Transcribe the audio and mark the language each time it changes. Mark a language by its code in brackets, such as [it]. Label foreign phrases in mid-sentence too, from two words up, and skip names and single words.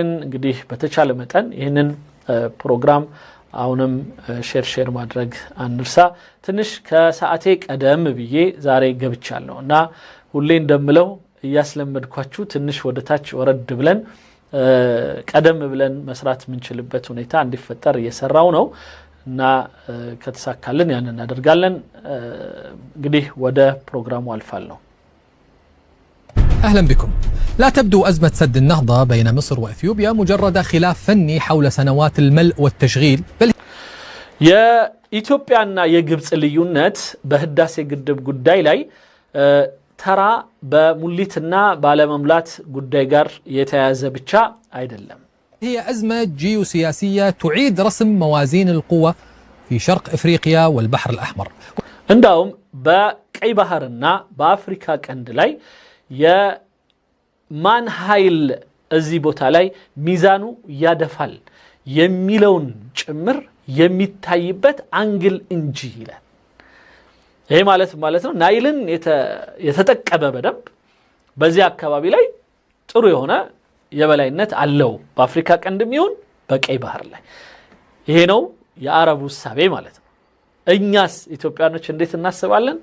[am] እንግዲህ በተቻለ መጠን ይህንን ፕሮግራም አሁንም ሼር ማድረግ አንርሳ። ትንሽ ከሰዓቴ ቀደም ብዬ ዛሬ ገብቻለሁ እና ሁሌ እንደምለው እያስለመድኳችሁ ትንሽ ወደታች ወረድ ብለን ቀደም ብለን መስራት የምንችልበት ሁኔታ እንዲፈጠር እየሰራው ነው እና ከተሳካልን ያን እናደርጋለን። እንግዲህ ወደ ፕሮግራሙ አልፋለሁ። [ar] أهلا بكم. لا تبدو أزمة سد النهضة بين مصر وإثيوبيا مجرد خلاف فني حول سنوات الملء والتشغيل، بل [am] ኢትዮጵያና የግብጽ ልዩነት በህዳሴ ግድብ ጉዳይ ላይ ተራ በሙሊትና ባለመምላት ጉዳይ ጋር የተያያዘ ብቻ አይደለም። [ar] هي أزمة جيوسياسية تعيد رسم موازين القوى في شرق إفريقيا والبحر الأحمر. [am] እንዳውም በቀይ ባህርና በአፍሪካ ቀንድ ላይ የማን ኃይል እዚህ ቦታ ላይ ሚዛኑ ያደፋል የሚለውን ጭምር የሚታይበት አንግል እንጂ ይላል። ይሄ ማለት ነው ናይልን የተጠቀበ በደንብ በዚህ አካባቢ ላይ ጥሩ የሆነ የበላይነት አለው በአፍሪካ ቀንድም ይሁን በቀይ ባህር ላይ። ይሄ ነው የአረቡ ሐሳቤ ማለት ነው። እኛስ ኢትዮጵያኖች እንዴት እናስባለን?